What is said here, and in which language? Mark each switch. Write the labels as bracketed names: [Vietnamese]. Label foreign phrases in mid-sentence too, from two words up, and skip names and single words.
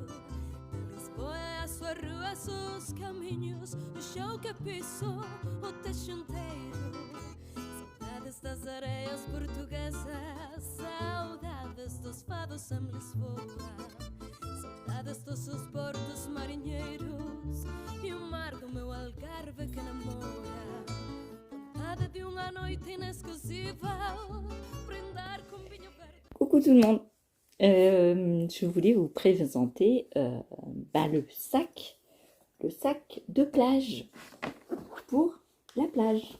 [Portuguese] De Lisboa a sua rua, seus caminhos, o chão que piso, o techo inteiro. Saudades das areias portuguesas, saudades dos fados em Lisboa. Saudades dos seus portos marinheiros e o mar do meu Algarve que namora. [French] Coucou tout le monde, je voulais vous présenter le sac de plage pour la plage.